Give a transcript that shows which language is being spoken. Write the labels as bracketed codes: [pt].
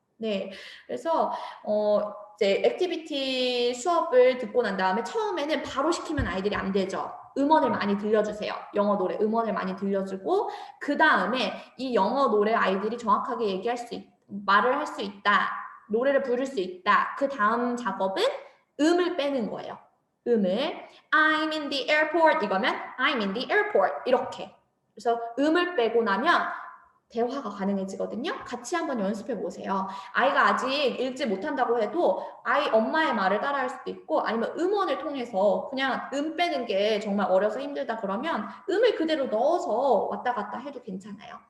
[ko] 네, 그래서 이제 액티비티 수업을 듣고 난 다음에 처음에는 바로 시키면 아이들이 안 되죠. 음원을 많이 들려주세요. 영어 노래 음원을 많이 들려주고 그 다음에 이 영어 노래 아이들이 정확하게 말을 할 수 있다, 노래를 부를 수 있다. 그 다음 작업은 음을 빼는 거예요. 음을 [en] I'm in the airport [ko] 이거면 [en] I'm in the airport [ko] 이렇게. 그래서 음을 빼고 나면 대화가 가능해지거든요. 같이 한번 연습해 보세요. 아이가 아직 읽지 못한다고 해도 엄마의 말을 따라할 수도 있고 아니면 음원을 통해서 그냥 음 빼는 게 정말 어려서 힘들다 그러면 음을 그대로 넣어서 왔다 갔다 해도 괜찮아요.